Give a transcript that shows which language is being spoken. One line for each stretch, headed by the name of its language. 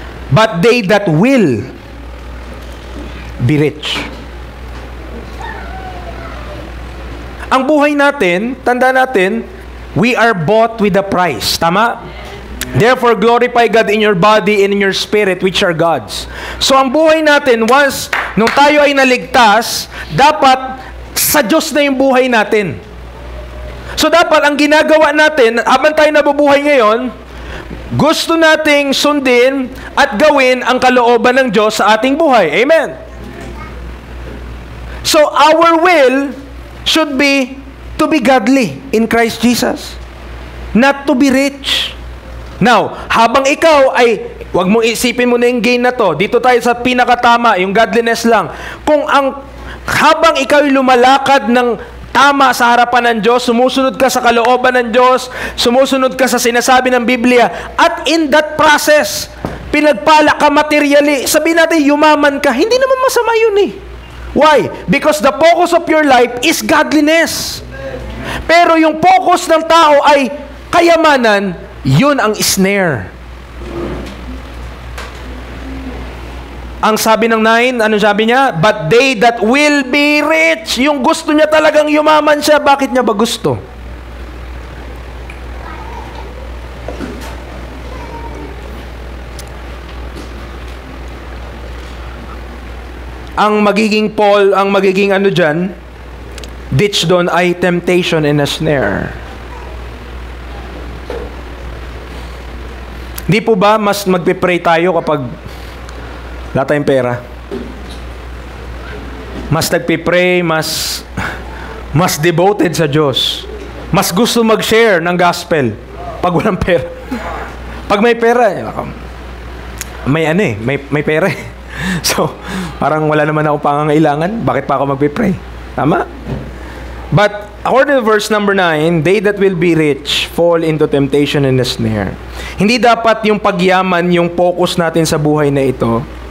English: But they that will be rich.
Filipino: Ang buhay natin, tanda natin,
English: we are bought with a price.
Filipino: Tama?
English: Therefore, glorify God in your body and in your spirit, which are God's.
Filipino: So, ang buhay natin, once, nung tayo ay naligtas, dapat sa Diyos na yung buhay natin. So, dapat ang ginagawa natin, habang tayo nabubuhay ngayon, gusto nating sundin at gawin ang kalooban ng Diyos sa ating buhay. Amen.
English: So, our will should be to be godly in Christ Jesus. Not to be rich.
Filipino: Now, habang ikaw ay, wag mong isipin mo na yung gain na to. Dito tayo sa pinakatama, yung godliness lang. Habang ikaw ay lumalakad ng tama sa harapan ng Diyos, sumusunod ka sa kalooban ng Diyos, sumusunod ka sa sinasabi ng Biblia, at
English: in that process,
Filipino: pinagpala ka materially, sabihin natin, yumaman ka, hindi naman masama yun eh.
English: Why? Because the focus of your life is godliness.
Filipino: Pero yung focus ng tao ay kayamanan, yun ang snare. Ang sabi ng 9, ano sabi niya?
English: But they that will be rich.
Filipino: Yung gusto niya talagang yumaman siya. Bakit niya ba gusto? Ang magiging ano dyan, ditch doon ay
English: temptation and a snare.
Filipino: Di po ba mas magpe-pray tayo kapag wala tayong pera? Mas nagpe-pray, mas devoted sa Diyos. Mas gusto mag-share ng gospel pag walang pera. Pag may pera, may pera. So, parang wala naman ako pangangailangan. Bakit pa ako magpe-pray? Tama?
English: But, according to verse number 9, they that will be rich fall into temptation and a snare.
Filipino: Hindi dapat yung pagyaman yung focus natin sa buhay na ito.